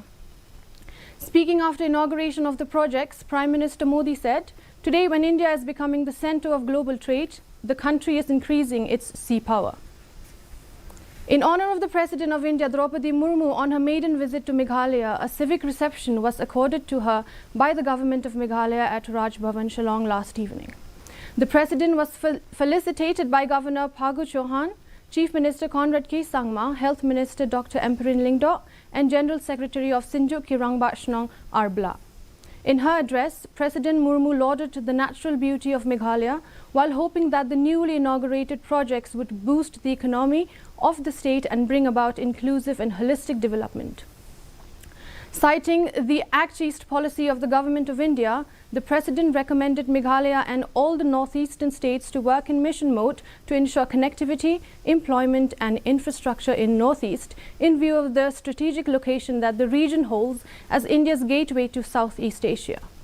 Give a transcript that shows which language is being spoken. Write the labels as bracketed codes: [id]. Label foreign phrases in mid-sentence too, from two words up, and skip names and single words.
[en] Speaking after inauguration of the projects, Prime Minister Modi said, "Today, when India is becoming the center of global trade, the country is increasing its sea power." In honor of the President of India, Draupadi Murmu, on her maiden visit to Meghalaya, a civic reception was accorded to her by the government of Meghalaya at Raj Bhavan, Shillong last evening. The President was felicitated by Governor Phagu Chauhan, Chief Minister Kby Sangma, Health Minister Dr. Amperin Lyngdoh and General Secretary of Sinjuk Kirangbachnong Arbla. In her address, President Murmu lauded the natural beauty of Meghalaya while hoping that the newly inaugurated projects would boost the economy of the state and bring about inclusive and holistic development. Citing the Act East policy of the Government of India, the President recommended Meghalaya and all the northeastern states to work in mission mode to ensure connectivity, employment and infrastructure in Northeast in view of the strategic location that the region holds as India's gateway to Southeast Asia.